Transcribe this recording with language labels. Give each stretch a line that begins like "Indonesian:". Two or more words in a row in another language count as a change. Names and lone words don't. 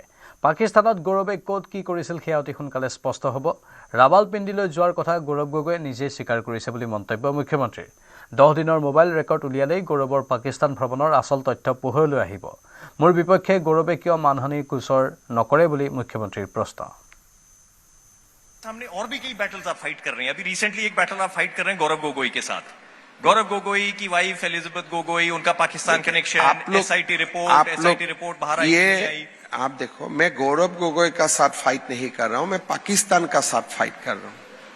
Assamese: পাকিস্তানত গৌৰৱে ক'ত কি কৰিছিল সেয়া অতি সোনকালে স্পষ্ট হ'ব। ৰাৱালপিণ্ডিলৈ যোৱাৰ কথা গৌৰৱ গগৈয়ে নিজেই স্বীকাৰ কৰিছে বুলি মন্তব্য মুখ্যমন্ত্ৰীৰ। 10 দিনৰ মোবাইল ৰেকৰ্ড উলিয়ালেই গৌৰৱৰ পাকিস্তান ভ্ৰমণৰ আচল তথ্য পোহৰলৈ আহিব। মোৰ বিপক্ষে গৌৰৱে কিয় মানহানিৰ গোচৰ নকৰে বুলি মুখ্যমন্ত্ৰীৰ প্ৰশ্ন।
Hindi: सामने और भी कई बैटल्स आप फाइट कर रहे हैं। अभी रिसेंटली एक बैटल आप फाइट कर रहे हैं गौरव गोगोई के साथ। गौरव गोगोई की वाइफ एलिजाबेथ गोगोई, उनका पाकिस्तान कनेक्शन, SIT रिपोर्ट बाहर आई। आप देखो, मैं गौरव गोगोई का साथ फाइट नहीं कर रहा हूं, मैं पाकिस्तान का साथ फाइट कर रहा हूं।